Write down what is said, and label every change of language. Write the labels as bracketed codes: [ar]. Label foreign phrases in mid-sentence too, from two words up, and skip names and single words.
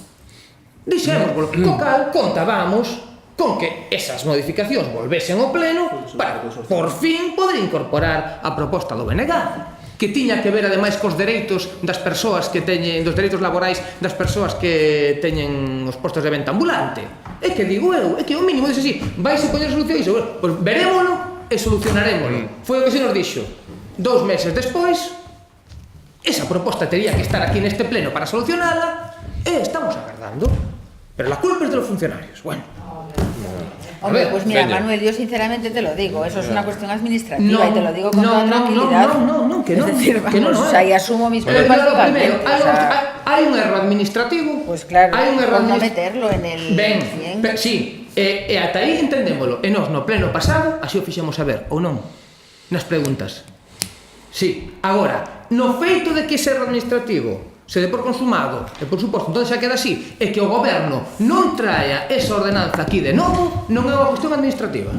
[gl] Co cal contábamos con que esas modificacións volvesen ao pleno para, por fin, poder incorporar a proposta do BNG, que tiña que ver ademais cos dereitos das persoas que teñen, dos dereitos laborais das persoas que teñen os postos de venta ambulante. É que digo eu, é que o mínimo dice así, vais a poñer solución iso, pois verémolo e solucionarémolo. Foi o que se nos dixo. 2 meses despois, esa proposta tería que estar aquí neste pleno para solucionala e estamos agardando. [es] Pero la culpa es de los funcionarios. Bueno. Hombre, pues mira, [gl] Veña. [es] Manuel, yo sinceramente te lo digo, eso es una cuestión administrativa y te lo digo con toda tranquilidad. No, que no. Es decir, que vamos, no, o sea, y asumo mis culpas primero, totalmente. O sea, [gl] hai un erro administrativo. [es] pues claro, [gl] hai un erro [es] por no [gl] administrativo. [es] meterlo en el... [gl] Ben, [es] cien. [gl] sí, e ata aí entendémolo. E nós no pleno pasado, así o fixemos saber, ou non? Nas preguntas. Sí, agora, no feito de que ese erro administrativo se dé por consumado, e por suposto, entón xa queda así, e que o goberno non traia esa ordenanza aquí de novo, non é unha cuestión administrativa.